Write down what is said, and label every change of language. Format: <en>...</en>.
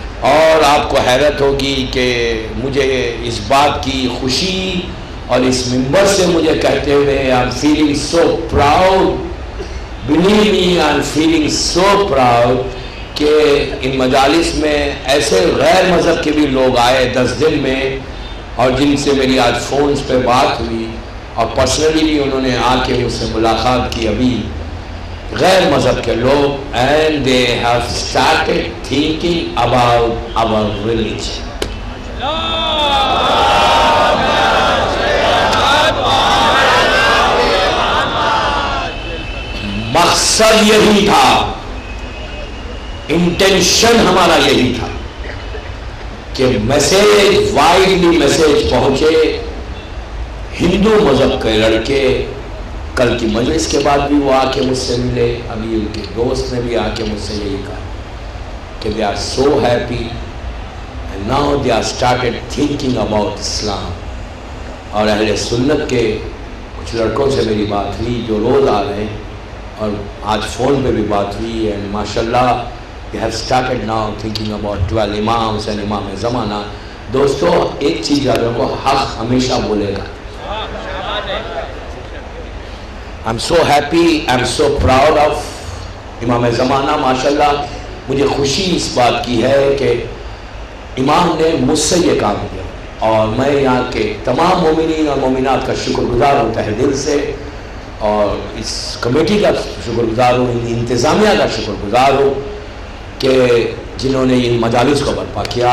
<ur>اور آپ کو حیرت ہوگی کہ مجھے اس بات کی خوشی اور اس منبر سے مجھے کہتے ہوئے</ur> <en>I'm feeling so proud,</en> <ur>believe me I'm feeling so proud کہ ان مجالس میں ایسے غیر مذہب کے بھی لوگ آئے 10 دن میں، اور جن سے میری آج فونز پہ بات ہوئی، اور پرسنلی بھی انہوں نے آ کے مجھ سے ملاقات کی. ابھی غیر مذہب کے لوگ</ur> <en>and they have started thinking about our religion.</en> <ur>مقصد یہی تھا، انٹینشن ہمارا یہی تھا کہ میسیج وائڈلی میسیج پہنچے. ہندو مذہب کے لڑکے کل کی مجلس کے بعد بھی وہ آ کے مجھ سے ملے. ابھی ان کے دوست نے بھی آ کے مجھ سے یہی کہا کہ</ur> <en>they are so happy and now they are started thinking about Islam.</en> <ur>اور اہل سنت کے کچھ لڑکوں سے میری بات ہوئی جو روز آ رہے ہیں، اور آج فون پہ بھی بات ہوئی، and ماشاءاللہ</ur> <en>they have started now thinking about 12</en> <ur>imams and امام زمانہ. دوستو ایک چیز یاد رکھو، حق ہمیشہ بولے گا.</ur> <en>I'm so happy, I'm so proud of امام زمانہ.</en> <ur>ماشاءاللہ مجھے خوشی اس بات کی ہے کہ امام نے مجھ سے یہ کام کیا، اور میں یہاں کے تمام مومنین اور مومنات کا شکر گزار ہوں تہ دل سے، اور اس کمیٹی کا شکر گزار ہوں، انتظامیہ کا شکر گزار ہوں کہ جنہوں نے ان مجالس کو برپا کیا.</ur>